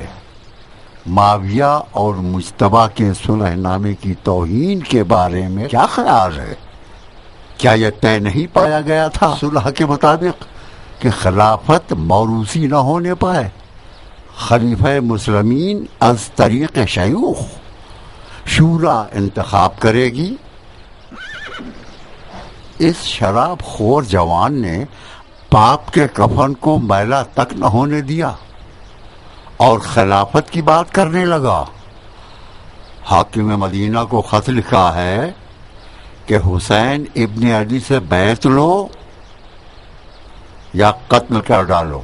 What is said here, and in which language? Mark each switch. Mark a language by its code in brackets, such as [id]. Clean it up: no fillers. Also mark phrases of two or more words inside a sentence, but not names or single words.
[ur] معاویہ اور مجتبیٰ کے صلح نامے کی توہین کے بارے میں کیا خیال ہے؟ کیا یہ طے نہیں پایا گیا تھا صلح کے مطابق کہ خلافت موروثی نہ ہونے پائے؟ خلیفہ مسلمین [fa] از طریق [ur] شیوخ شورا انتخاب کرے گی۔ اس شراب خور جوان نے باپ کے کفن کو میلا تک نہ ہونے دیا اور خلافت کی بات کرنے لگا۔ حاکم مدینہ کو خط لکھا ہے کہ حسین ابن علی سے بیعت لو یا قتل کر ڈالو۔